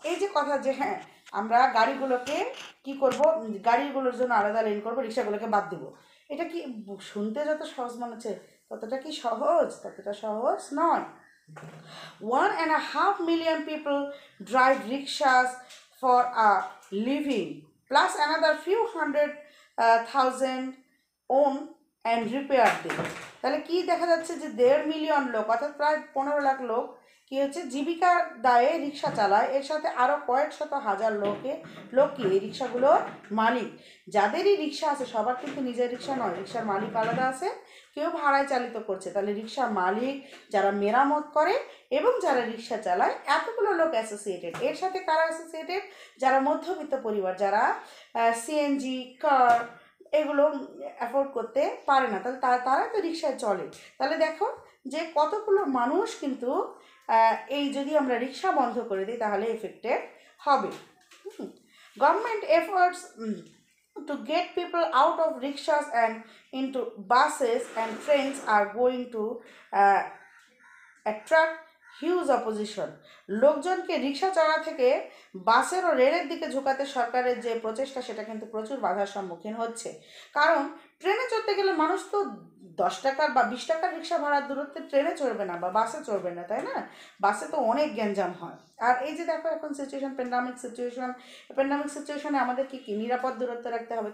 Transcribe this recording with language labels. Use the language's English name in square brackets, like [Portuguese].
[Bangla] এই যে কথা যে হ্যাঁ, আমরা গাড়িগুলোকে কি করব, গাড়িগুলোর জন্য আলাদা লেন করবো, রিক্সাগুলোকে বাদ দেবো, এটা কি শুনতে যত সহজ মনে হচ্ছে ততটা কি সহজ? ততটা সহজ নয়। [English] 1.5 million people drive rickshaws for a living, plus another few hundred thousand own and repair them. [Bangla] তাহলে কি দেখা যাচ্ছে যে 1.5 মিলিয়ন লোক, অর্থাৎ প্রায় 15 লাখ লোক কি হচ্ছে জীবিকার দায়ে রিক্সা চালায়। এর সাথে আরও কয়েক শত হাজার লোক কি এই রিক্সাগুলোর মালিক। যাদেরই রিক্সা আছে সবার কিন্তু নিজের রিক্সা নয়, রিক্সার মালিক আলাদা আছে, কেউ ভাড়ায় চালিত করছে। তাহলে রিক্সার মালিক, যারা মেরামত করে এবং যারা রিক্সা চালায়, এতগুলো লোক অ্যাসোসিয়েটেড। এর সাথে কারা অ্যাসোসিয়েটেড? যারা মধ্যবিত্ত পরিবার, যারা সিএনজি কার এগুলো অ্যাফোর্ড করতে পারে না, তাহলে তারা তো রিক্সায় চলে। তাহলে দেখো যে কতগুলো মানুষ কিন্তু এই যদি আমরা রিক্সা বন্ধ করে দিই তাহলে এফেক্টেড হবে। [English] Government efforts to get people out of rickshaws and into buses and trains are going to attract huge opposition. [Bangla] লোকজনকে রিক্সা চড়া থেকে বাসের ও রেলের দিকে ঝুঁকাতে সরকারের যে প্রচেষ্টা, সেটা কিন্তু প্রচুর বাধার সম্মুখীন হচ্ছে। কারণ ট্রেনে চড়তে গেলে মানুষ তো 10 টাকার বা 20 টাকার রিক্সা ভাড়ার দূরত্বে ট্রেনে চড়বে না বা বাসে চড়বে না, তাই না? বাসে তো অনেক গ্যাঞ্জাম হয়। আর এই যে দেখো এখন সিচুয়েশন, প্যান্ডামিক সিচুয়েশনে আমাদের কি নিরাপদ দূরত্ব রাখতে হবে।